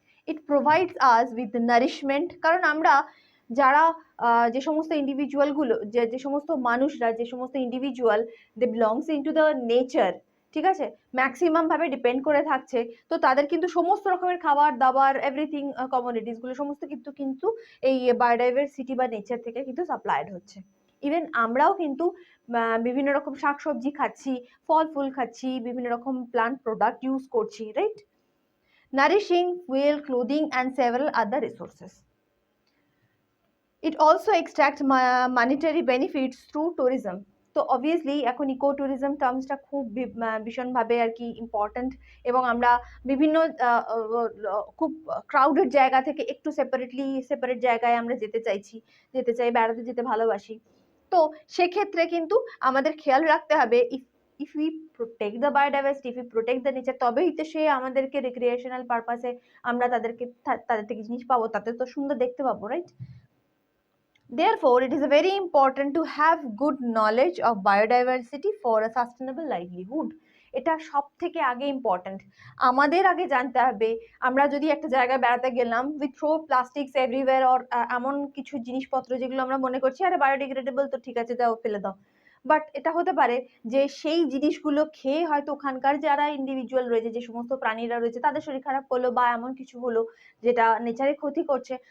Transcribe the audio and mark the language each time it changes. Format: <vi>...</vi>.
<en>it provides us with nourishment,</en> <bn>কারণ আমরা যারা যে সমস্ত ইন্ডিভিজুয়ালগুলো, যে সমস্ত মানুষরা, যে সমস্ত individual</bn> <en>they belongs into the nature,</en> <bn>ঠিক আছে, ম্যাক্সিমাম ভাবে ডিপেন্ড করে থাকছে, তো তাদের কিন্তু সমস্ত রকমের খাবার দাবার, এভরিথিং, কমোডিটিসগুলো সমস্ত কিন্তু এই বায়োডাইভার্সিটি বা নেচার থেকে কিন্তু সাপ্লাইড হচ্ছে। ইভেন আমরাও কিন্তু বিভিন্ন রকম শাকসবজি খাচ্ছি, ফল ফুল খাচ্ছি, বিভিন্ন রকম প্লান্ট প্রোডাক্ট ইউজ করছি, right?</bn> <en>Nourishing, fuel, clothing, and several other resources. It also extracts monetary benefits through tourism.</en> <bn>তো অবভিয়াসলি এখন ইকো ট্যুরিজম টার্মসটা খুব ভীষণভাবে আর কি ইম্পর্ট্যান্ট, এবং আমরা বিভিন্ন খুব ক্রাউডেড জায়গা থেকে একটু সেপারেট জায়গায় আমরা যেতে চাই, বেড়াতে যেতে ভালোবাসি। তো সেক্ষেত্রে কিন্তু আমাদের খেয়াল রাখতে হবে,</bn> <en>if we protect the biodiversity, if we protect the nature,</en> <bn>তবেই তো সে আমাদেরকে রিক্রিয়েশনাল পারপাসে আমরা তাদের থেকে জিনিস পাবো, তাতে তো সুন্দর দেখতে পাবো, right?</bn> <en>Therefore, it is very important to have good knowledge of biodiversity for a sustainable livelihood.</en> <bn>এটা সব থেকে আগে ইম্পর্টেন্ট। আমাদের আগে জানতে হবে, আমরা যদি একটা জায়গায় বেড়াতে গেলাম,</bn> <en>we throw plastics everywhere,</en> <bn>or এমন কিছু জিনিসপত্র যেগুলো আমরা মনে করছি আরে বায়োডিগ্রেডেবল, তো ঠিক আছে দাও ফেলে দাও, বাট এটা হতে পারে যে সেই জিনিসগুলো খেয়ে হয়তো ওখানকার যারা ইন্ডিভিজুয়াল রয়েছে, যে সমস্ত প্রাণীরা রয়েছে, তাদের শরীর খারাপ করলো বা এমন কিছু হলো যেটা নেচারে ক্ষতি করছে।</bn>